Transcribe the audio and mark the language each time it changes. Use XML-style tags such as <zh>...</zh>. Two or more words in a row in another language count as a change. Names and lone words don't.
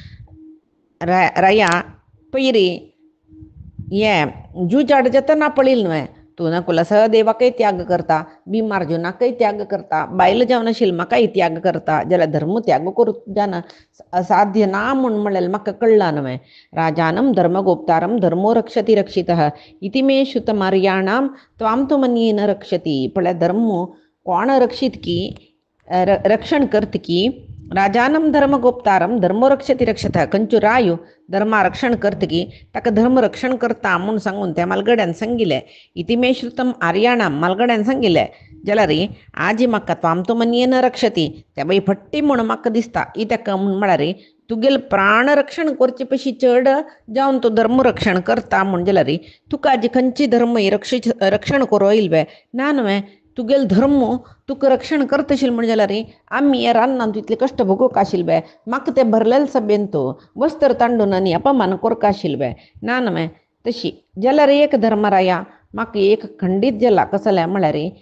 <kok>रया पयरी हे जुजाड जेतना पळयलें न्हय तूं नकुला सहदेवाकय त्याग करता भीमार्जुनाकय त्याग करता बायल जावन आशिल्ली म्हाकाय त्याग करता जाल्यार धर्म त्याग करूं जाना साध्य ना म्हळ्यार म्हाका कळ्ळां न्हय</kok> <sa>राजानं धर्मगोप्तारं धर्मो रक्षति रक्षितः इति मे श्रुतमार्याणां त्वां तु मन्ये न रक्षति</sa> <kok>पळय धर्म कोण रक्षित की रक्षण करत की</kok> <sa>राजानं धर्मगोप्तारं धर्मो रक्षति रक्षतः</sa> <kok>खंयच्यो रायो धर्मा रक्षण करत की ताका धर्म रक्षण करता म्हूण सांगून त्या मालगड्यान सांगिल्लें</kok> <sa>इति मे श्रुतम आर्याणां</sa> <kok>मालगड्यान सांगिल्लें जाल्यार आजी म्हाका</kok> <sa>त्वां तु मन्ये न रक्षति</sa> <kok>त्या बाई फट्टी म्हूण म्हाका दिसता कित्याक म्हळ्यार तुगेले प्राण रक्षण करचे पशी चड जावन तूं धर्म रक्षण करता म्हूण जाल्यार तुका आजी खंयची धर्म रक्षण करूं येयल ना न्हय तुगेले धर्म तुका रक्षण करता आशिल्लो म्हण जाल्यार आमी हे रानांत इतले कश्ट भोगूंक आशिल्ले म्हाका ते भरलेले सभेन तूं वस्त्र तांडून आनी अपमान करता आशिल्ले ना न्हय तशी जाल्यार एक धर्मराया म्हाका एक खंडीत जाला कसले म्हळ्यार</kok>